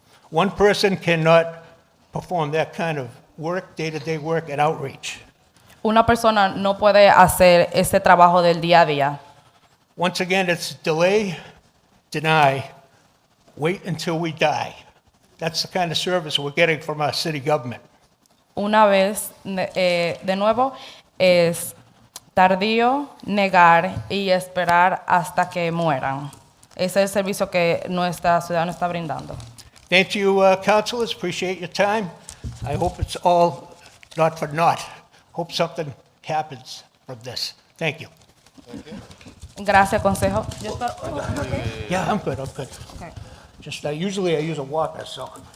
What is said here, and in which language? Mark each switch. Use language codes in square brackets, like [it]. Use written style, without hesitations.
[en] One person cannot perform that kind of work, day-to-day work and outreach. [es] una persona no puede hacer ese trabajo del día a día. [en] Once again, it's delay, deny, wait until we die. That's the kind of service we're getting from our city government. [es] Una vez, de nuevo, es tardío, negar y esperar hasta que mueran. Ese es el servicio que nuestra ciudad nos está brindando. [en] Thank you, councilors. Appreciate your time. I hope it's all not for naught. Hope something happens from this. Thank you. [es] Gracias, consejo. [en] Yeah, I'm good. I'm good. Okay. Just usually I use a walker, so.